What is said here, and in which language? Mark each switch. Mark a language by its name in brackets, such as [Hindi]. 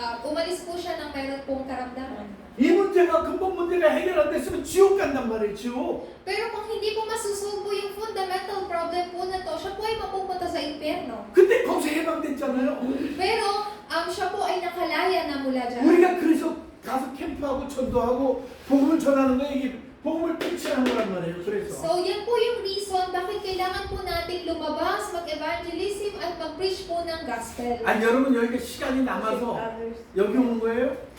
[Filipino] Umalis po siya ng mayroon pong karamdaman. [Korean] 이 문제가 근본 문제가 해결 안 됐으면 지옥 간단 말이에요. 지옥. [Filipino] Pero kung hindi po masusolve po yung fundamental problem po na to, siya po ay mapupunta sa impyerno. [Korean] 근데 거기서 해방됐잖아요. [Filipino] Pero siya po ay nakalaya na mula dyan. [Korean] 우리가 그래서 가서 캠프하고 전도하고 복음을 전하는 거 이게 복음을 preach하는 거란 말이에요. 그래서 [Filipino] So yan po yung reason bakit kailangan po natin lumabas, mag-evangelism at mag-preach po ng gospel. [Korean] 아니 여러분 여기가 시간이 남아서 여기 오는 거예요?